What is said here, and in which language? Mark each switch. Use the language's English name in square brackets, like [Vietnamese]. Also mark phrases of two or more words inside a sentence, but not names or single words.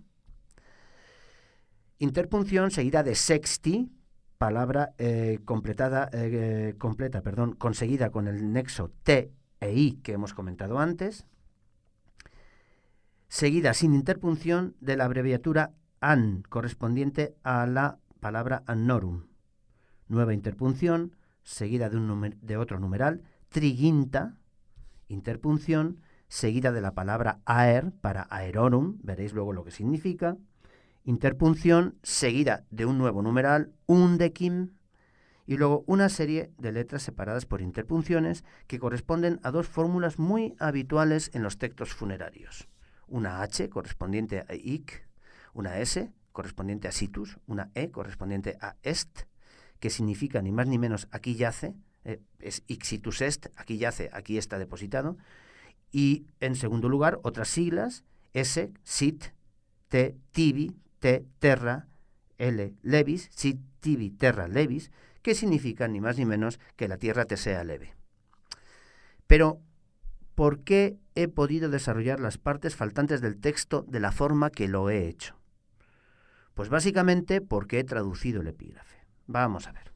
[Spanish] Interpunción seguida de sexti, palabra conseguida con el nexo T e I que hemos comentado antes. Seguida sin interpunción de la abreviatura an, correspondiente a la palabra annorum. Nueva interpunción seguida de otro numeral, triginta. Interpunción seguida de la palabra aer para aerorum, veréis luego lo que significa. Interpunción seguida de un nuevo numeral, undecim, y luego una serie de letras separadas por interpunciones que corresponden a dos fórmulas muy habituales en los textos funerarios. Una H correspondiente a hic, una S correspondiente a situs, una E correspondiente a est, que significa ni más ni menos aquí yace, es [Latin] hic situs est, [Spanish] aquí yace, aquí está depositado. Y en segundo lugar, otras siglas, S, [Latin] sit, T, tibi, T, terra, L, levis, sit, tibi, terra, levis, [Spanish] que significa ni más ni menos que la tierra te sea leve. Pero, ¿por qué he podido desarrollar las partes faltantes del texto de la forma que lo he hecho? Pues básicamente porque he traducido el epígrafe. Vamos a ver.